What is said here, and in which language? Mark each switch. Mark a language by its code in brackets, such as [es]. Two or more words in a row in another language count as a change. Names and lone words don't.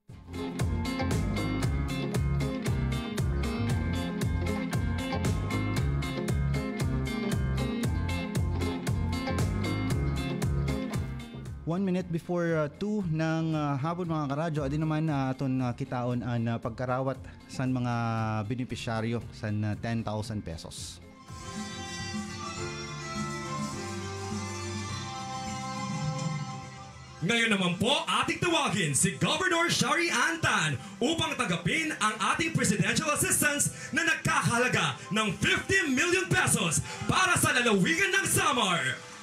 [en] One minute before 2 [war] ng hapon mga karadyo, adi naman aton kitaon ang pagkarawat sa mga benepisyaryo sa 10,000 pesos. [tl] Ngayon naman po, ating tawagin si Governor Shari Antan upang tagapin ang ating [en] presidential assistance [tl] na nagkakahalaga ng 50 million pesos para sa lalawigan ng Samar.